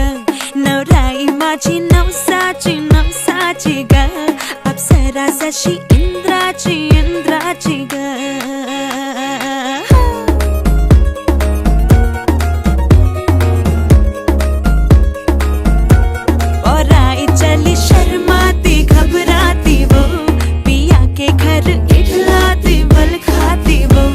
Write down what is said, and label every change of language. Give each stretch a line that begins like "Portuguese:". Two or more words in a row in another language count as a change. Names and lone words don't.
Marathi: नवराई माझी नवसाची ग, अप्सरा जशी इंद्राची ग।
Hindi: और आई चली शर्माती घबराती वो, पिया के घर इठलाती बल खाती